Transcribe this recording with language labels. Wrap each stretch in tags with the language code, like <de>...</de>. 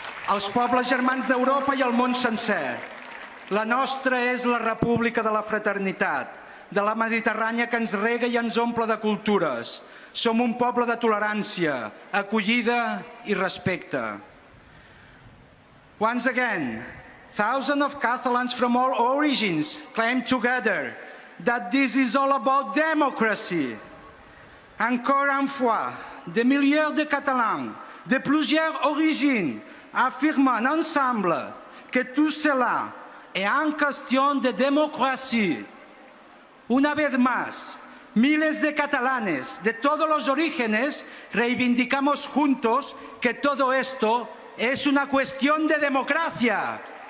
<ca>Els pobles germans d'Europa i el món sencer. La nostra és la república de la fraternitat, de la Mediterrània que ens rega i ens omple de cultures. Som un poble de tolerància, acollida i respecte.</ca> <en>Once again, thousands of Catalans from all origins claim together that this is all about democracy.</en> <fr>Encore une fois, des milliers de Catalans de plusieurs origines affirment ensemble que tout cela est en question de démocratie.</fr> <es>Una vez más, miles de catalanes de todos los orígenes reivindicamos juntos que todo esto es una cuestión de democracia.</es>